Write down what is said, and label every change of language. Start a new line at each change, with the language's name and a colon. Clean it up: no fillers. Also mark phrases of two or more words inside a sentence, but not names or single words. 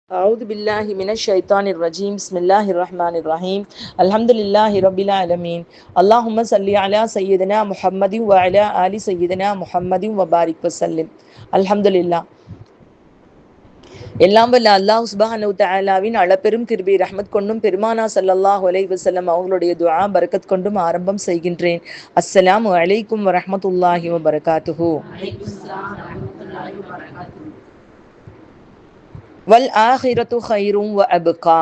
Arabic: أعوذ بالله من الشيطان الرجيم بسم الله الرحمن الرحيم الحمد لله رب العالمين اللهم صل على سيدنا محمد وعلى آل سيدنا محمد وبارك وسلم الحمد لله.
Tamil: எல்லாம் வல்ல அல்லாஹ்
Arabic: سبحانه وتعالى
Tamil: அளப்பெரும் கிருபை ரஹ்மத் கொண்டும் பெருமானா
Arabic: صلى الله عليه وسلم
Tamil: அவர்களுடைய துஆ பரக்கத் கொண்டும் ஆரம்பம் செய்கின்றேன்.
Arabic: السلام عليكم ورحمة الله وبركاته. والآخرة خير وأبقى.